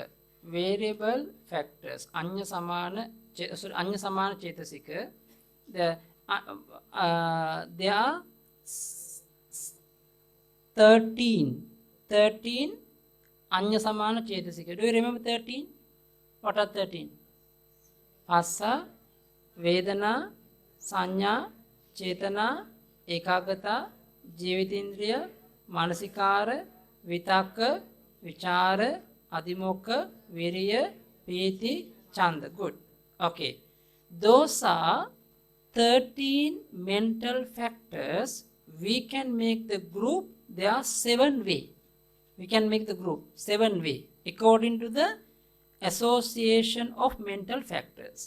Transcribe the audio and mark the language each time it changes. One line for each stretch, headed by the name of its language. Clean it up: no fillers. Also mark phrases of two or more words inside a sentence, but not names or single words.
English: Variable factors.
Pali: Anya samana chetasika.
English: There are 13
Pali: anya samana chetasika.
English: Do you remember 13? What are 13?
Pali: Asa, Vedana, Sanya, Chetana, Ekagata, Jivitindriya, Manasikara, Vitaka, Vichara, Adimokha, Viriya, Piti, Chanda.
English: Good. Okay. Those are 13 mental factors. We can make the group. There are 7 ways. We can make the group 7 ways according to the association of mental factors.